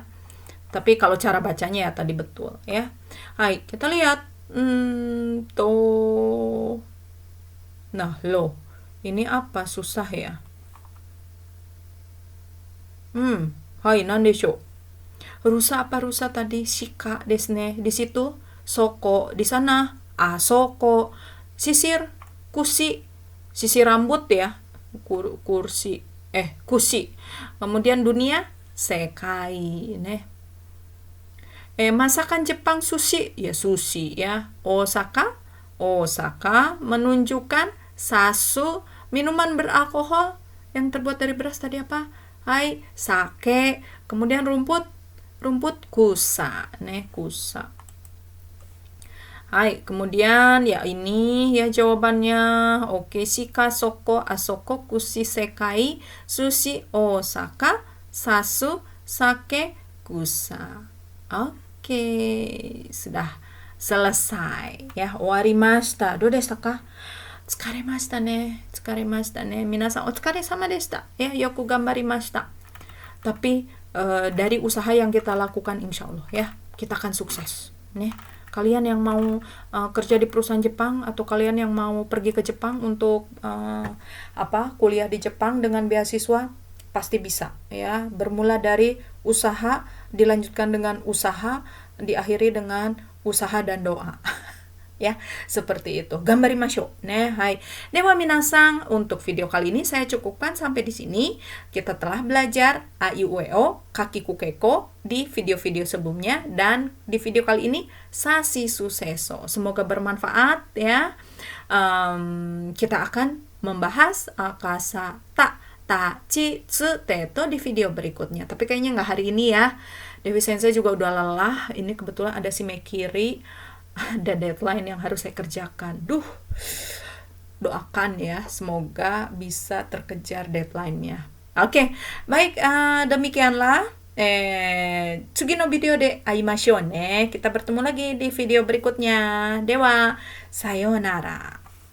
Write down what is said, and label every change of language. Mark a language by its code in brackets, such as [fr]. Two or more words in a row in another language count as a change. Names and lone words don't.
[id] Tapi kalau cara bacanya ya tadi betul ya. Hai, kita lihat. To. Nah, lo. Ini apa susah ya? [ja] はい、何でしょう. [id] Rusa apa rusa tadi? [ja] 鹿ですね. [id] Di situ, soko. Di sana, asoko. Sisir, kusi. Sisir rambut ya. Kursi. Kusi. Kemudian dunia, sekai. Masakan Jepang sushi, ya sushi ya. Osaka, Osaka menunjukkan sasu, minuman beralkohol yang terbuat dari beras tadi apa? Hai, sake. Kemudian rumput kusa, kusa. Hai, kemudian ya ini ya jawabannya. Oke, [ja] しか、そこ、あそこ、くし、せかい、すし、Osaka, さす、さけ、くさ. [id] Oke, sudah selesai ya. [ja] 終わりました. どうでしたか？疲れましたね。疲れましたね. 皆さんお疲れ様でした. はい、よく頑張りました. [id] Tapi dari usaha yang kita lakukan [ar] إن شاء الله [id] ya, kita akan sukses. Kalian yang mau kerja di perusahaan Jepang atau kalian yang mau pergi ke Jepang untuk kuliah di Jepang dengan beasiswa, pasti bisa ya. Bermula dari usaha, dilanjutkan dengan usaha, diakhiri dengan usaha dan doa. Ya, seperti itu. [ja] 頑張りましょう。はい. では皆さん, [id] untuk video kali ini saya cukupkan sampai di sini. Kita telah belajar [ja] あいうえお, かきくけこ [id] di video-video sebelumnya, dan di video kali ini [ja] さしすせそ. [id] Semoga bermanfaat ya. Kita akan membahas kasa ta, [ja] ち、つ、てと [id] di video berikutnya. Tapi kayaknya nggak hari ini ya. Dewi Sensei juga udah lelah. Ini kebetulan ada si Mekiri, ada deadline yang harus saya kerjakan. Doakan ya, semoga bisa terkejar deadline-nya. Oke, baik, demikianlah. [ja] 次のビデオで会いましょうね. [id] Kita bertemu lagi di video berikutnya. [ja] では、さようなら.